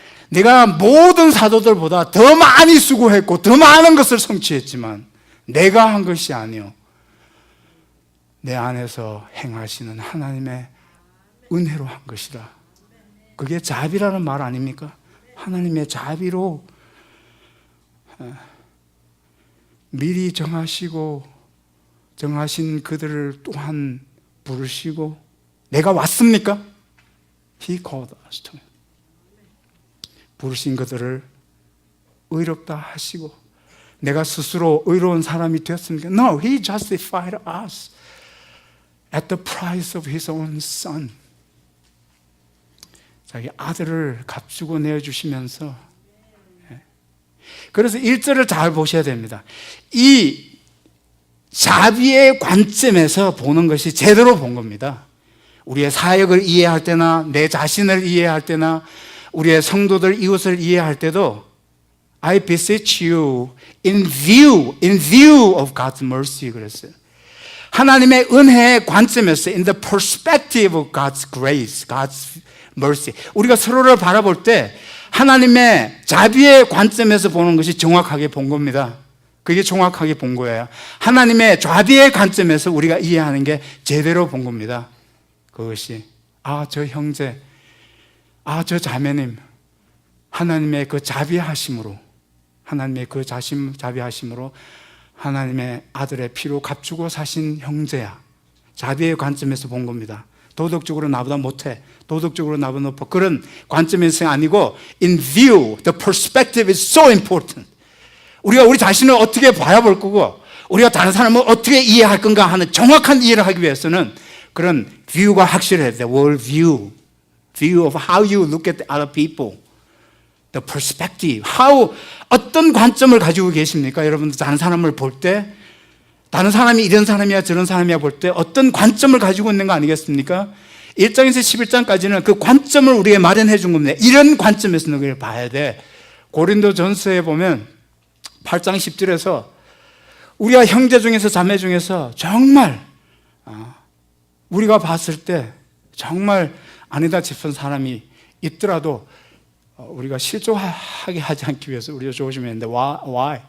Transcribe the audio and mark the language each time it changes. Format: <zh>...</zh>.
<ko>내가 모든 사도들보다 더 많이 수고했고 더 많은 것을 성취했지만 내가 한 것이 아니요 내 안에서 행하시는 하나님의 은혜로 한 것이다. 그게 자비라는 말 아닙니까? 하나님의 자비로 미리 정하신 그들을 또한 부르시고 내가 왔습니까?</ko> <en>He called us to.</en> <ko>부르신 그들을 의롭다 하시고 내가 스스로 의로운 사람이 되었습니까?</ko> <en>No, He justified us at the price of His own Son.</en> <ko>자기 아들을 값주고 내어주시면서, 그래서 1절을 잘 보셔야 됩니다. 이 자비의 관점에서 보는 것이 제대로 본 겁니다. 우리의 사역을 이해할 때나 내 자신을 이해할 때나 우리의 성도들 이웃을 이해할 때도</ko> <en>I beseech you in view of God's mercy</en> <ko>그랬어요. 하나님의 은혜의 관점에서</ko> <en>in the perspective of God's grace, God's mercy.</en> <ko>우리가 서로를 바라볼 때 하나님의 자비의 관점에서 보는 것이 정확하게 본 겁니다. 그게 정확하게 본 거예요. 하나님의 자비의 관점에서 우리가 이해하는 게 제대로 본 겁니다. 그것이 저 형제, 저 자매님, 하나님의 그 자비하심으로, 하나님의 그 자비하심으로 하나님의 아들의 피로 값주고 사신 형제야. 자비의 관점에서 본 겁니다. 도덕적으로 나보다 못해, 도덕적으로 나보다 높아, 그런 관점에서 아니고</ko> <en>in view, the perspective is so important.</en> <ko>우리가 우리 자신을 어떻게 바라볼 거고 우리가 다른 사람을 어떻게 이해할 건가 하는 정확한 이해를 하기 위해서는 그런 뷰가 확실해야 돼.</ko> <en>world view of how you look at other people, the perspective,</en> <ko>어떤 관점을 가지고 계십니까? 여러분들 다른 사람을 볼 때, 다른 사람이 이런 사람이야 저런 사람이야 볼 때 어떤 관점을 가지고 있는 거 아니겠습니까? 1장에서 11장까지는 그 관점을 우리에게 마련해 준 겁니다. 이런 관점에서 너희를 봐야 돼. 고린도전서에 보면 8장 10절에서 우리가 형제 중에서 자매 중에서 정말 우리가 봤을 때 정말 아니다 싶은 사람이 있더라도 우리가 실족하게 하지 않기 위해서 우리가 조심해야 하는데 why?</ko>